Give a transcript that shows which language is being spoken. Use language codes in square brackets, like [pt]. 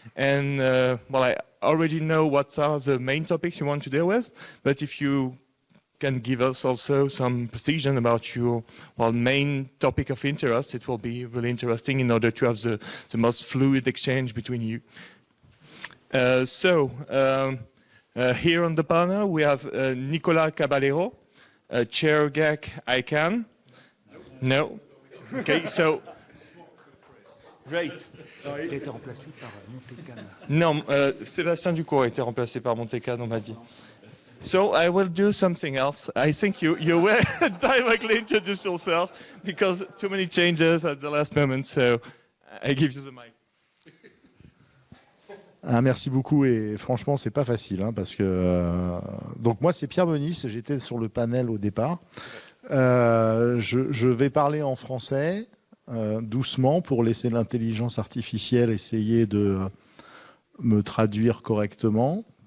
[en] And well, I already know what are the main topics you want to deal with, but if you can give us also some precision about your main topic of interest, it will be really interesting in order to have the most fluid exchange between you. So here on the panel we have Nicolas Caballero, Chair GAC ICANN. No. Okay, so great. [fr] Il a été remplacé par Monte. Non, Sébastien Ducour a été remplacé par Monte, on m'a dit. [en] So I will do something else. I think you will directly introduce yourself because too many changes at the last moment. So I give you the mic. [fr] Ah, merci beaucoup, et franchement c'est pas facile hein, parce que donc moi c'est Pierre Bonis, j'étais sur le panel au départ. Je vais parler en français doucement pour laisser l'intelligence artificielle essayer de me traduire correctement.